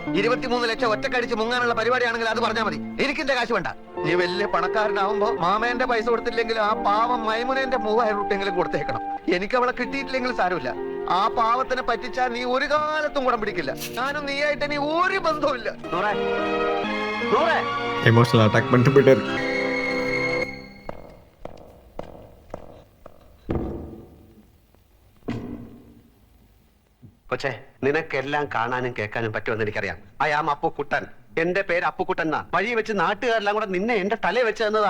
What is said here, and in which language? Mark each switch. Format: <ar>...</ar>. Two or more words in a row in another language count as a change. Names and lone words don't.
<ml>23 ലക്ഷം ഒറ്റക്കടിച്ച് മുങ്ങാനുള്ള പരിപാടിയാണെങ്കിൽ അത് പറഞ്ഞാൽ മതി. എനിക്കിന്റെ കാശ് വേണ്ട. നീ വലിയ പണക്കാരനാവുമ്പോ മാമേന്റെ പൈസ കൊടുത്തില്ലെങ്കിലും ആ പാവം മൈമുനേന്റെ 3000 രൂപയെങ്കിലും കൊടുത്തേക്കണം. എനിക്ക് അവളെ കിട്ടിയിട്ടില്ലെങ്കിലും സാരമില്ല. ആ പാവത്തിനെ പറ്റിച്ചാൽ നീ ഒരു കാലത്തും കൂടെ പിടിക്കില്ല. ഞാനും നീയായിട്ട് നീ ഒരു ബന്ധവുമില്ല.</ml> <en>emotional attack</en> <ta>பண்ணிட்டு போயிட்டாரு.</ta> <ml>പക്ഷേ നിനക്കെല്ലാം കാണാനും കേൾക്കാനും പറ്റുമെന്ന് എനിക്കറിയാം.</ml> <en>I am</en> <ml>അപ്പുക്കുട്ടൻ. എന്റെ പേര് അപ്പുക്കുട്ടൻ എന്നാ. വഴി വെച്ച് നാട്ടുകാരെല്ലാം കൂടെ നിന്നെ എന്റെ തലയിൽ വെച്ച് തന്നതാ.</ml>